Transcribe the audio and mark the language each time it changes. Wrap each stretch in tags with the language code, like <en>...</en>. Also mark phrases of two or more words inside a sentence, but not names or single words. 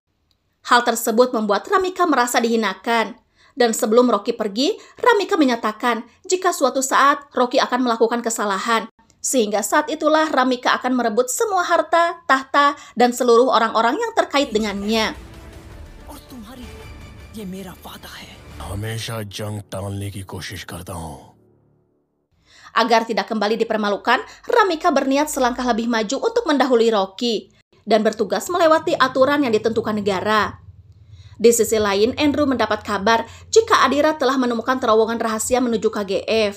<id>Hal tersebut membuat Ramika merasa dihinakan. Dan sebelum Rocky pergi, Ramika menyatakan jika suatu saat Rocky akan melakukan kesalahan. Sehingga saat itulah Ramika akan merebut semua harta, tahta, dan seluruh orang-orang yang terkait dengannya.</id> <hi>हमेशा जंग टालने की कोशिश करता हूँ.</hi> <id>Agar tidak kembali dipermalukan, Ramika berniat selangkah lebih maju untuk mendahului Rocky dan bertugas melewati aturan yang ditentukan negara. Di sisi lain, Andrew mendapat kabar jika Adira telah menemukan terowongan rahasia menuju KGF.</id>